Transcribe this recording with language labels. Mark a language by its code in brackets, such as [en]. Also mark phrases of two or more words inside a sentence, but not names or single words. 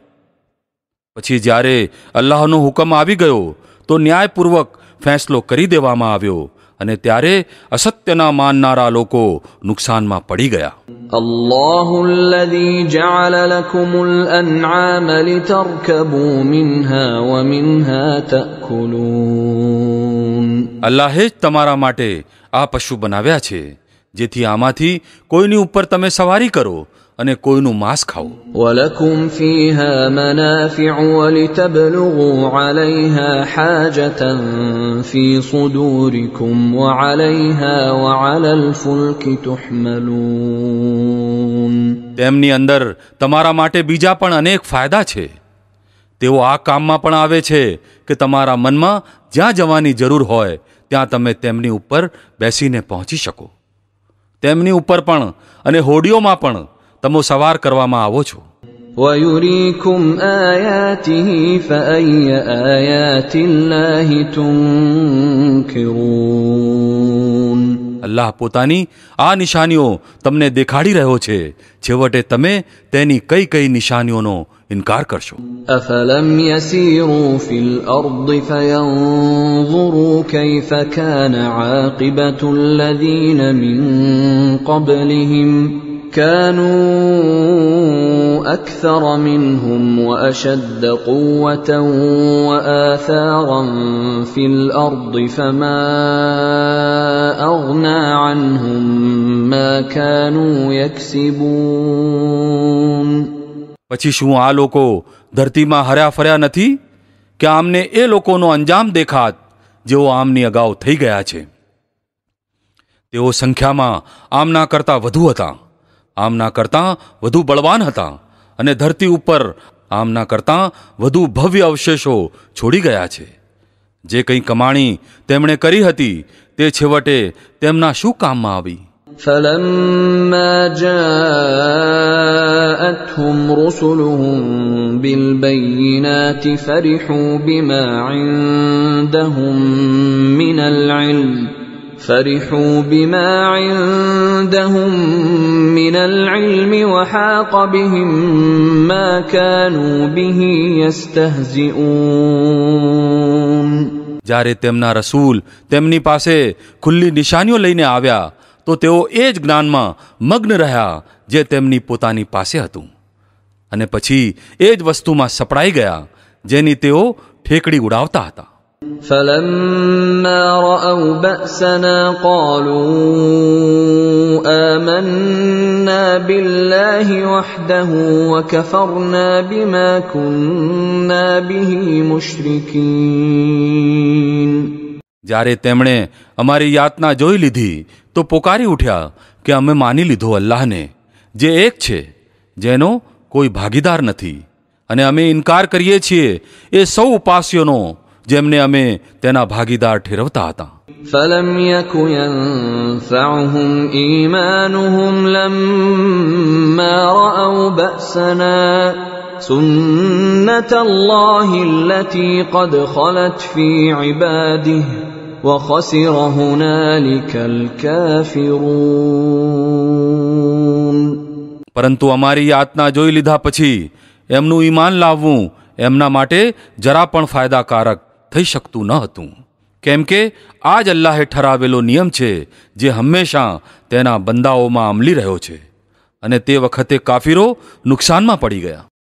[gu] પછી જ્યારે અલ્લાહનો હુકમ આવી ગયો તો ન્યાયપૂર્વક ફેંસલો કરી દેવામાં આવ્યો, અને ત્યારે અસત્યના માનનારા લોકો નુકસાનમાં પડી ગયા. [ar] الله الذي جعل لكم الأنعام لتركبوا منها ومنها تأكلون. [gu] અલ્લાહે જ તમારા માટે આ પશુ બનાવ્યા છે, જેથી આમાંથી કોઈની ઉપર તમે સવારી કરો અને કોઈનું માંસ ખાઓ. [ar] ولكم فيها منافع ولتبلغوا عليها حاجة في صدوركم وعليها وعلى الفلك تحملون. [gu] તેમની અંદર તમારા માટે બીજા પણ અનેક ફાયદા છે. તેઓ આ કામમાં પણ આવે છે કે તમારા મનમાં જ્યાં જવાની જરૂર હોય ત્યાં તમે તેમની ઉપર બેસીને પહોંચી શકો. તેમની ઉપર પણ અને હોડીઓમાં પણ તમો સવાર કરવામાં આવો છો. [ar] وَيُرِيكُمْ آيَاتِهِ فَأَيَّ آيَاتِ اللَّهِ تُنْكِرُونَ. [gu] અલ્લાહ પોતાની આ નિશાનીઓ તમને દેખાડી રહ્યો છે, છેવટે તમે તેની કઈ કઈ નિશાનીઓનો ઇનકાર કરશો. [ar] أَفَلَمْ يَسِيرُوا فِي الْأَرْضِ فَيَنْظُرُوا كَيْفَ كَانَ عَاقِبَةُ الَّذِينَ مِنْ قَبْلِهِمْ كانوا أكثر منهم وأشد قوة وآثارا في الأرض فما أغنى عنهم ما كانوا يكسبون [gu] પછી શું આ લોકો ધરતીમાં હર્યા ફર્યા નથી કે આમને એ લોકોનો અંજામ દેખાત જેઓ આમની અગાઉ થઈ ગયા છે. તેઓ સંખ્યામાં આમના કરતાં વધુ હતા, આમના કરતાં વધુ બળવાન હતા અને ધરતી ઉપર આમના કરતાં વધુ ભવ્ય અવશેષો છોડી ગયા છે. જે કંઈ કમાણી તેમણે કરી હતી તે છેવટે તેમના શું કામમાં આવી? [ar] فلما جاءتهم رسلهم بالبينات فرحوا بما عندهم من العلم وحاق بهم ما كانوا به يستهزئون. [gu] જ્યારે તેમના રસૂલ તેમની પાસે ખુલ્લી નિશાનીઓ લઈને આવ્યા તો તેઓ એ જ જ્ઞાનમાં મગ્ન રહ્યા જે તેમની પોતાની પાસે હતું, અને પછી એ જ વસ્તુમાં સપડાઈ ગયા જેની તેઓ ઠેકડી ઉડાવતા હતા. [ar] فلما رأوا بأسنا قالوا آمنا بالله وحده وكفرنا بما كنا به مشركين. [gu] જ્યારે તેમણે અમારી યાતના જોઈ લીધી તો પોકારી ઉઠ્યા કે અમે માની લીધો અલ્લાહને, જે એક છે, જેનો કોઈ ભાગીદાર નથી, અને અમે ઇનકાર કરીએ છીએ એ સૌ ઉપાસ્યોનો જેમને અમે તેના ભાગીદાર ઠેરવતા હતા. [ar] فلم يك ينفعهم إيمانهم لما رأوا بأسنا سنة الله التي قد خلت في عباده وخسر هنالك الكافرون. [gu] પરંતુ અમારી યાતના જોઈ લીધા પછી એમનું ઈમાન લાવવું એમના માટે જરા પણ ફાયદાકારક થઈ શકતું ન હતું, કેમ કે આ જ અલ્લાહે ઠરાવેલો નિયમ છે જે હંમેશા તેના બંદાઓમાં અમલી રહ્યો છે, અને તે વખતે કાફીરો નુકસાનમાં પડી ગયા.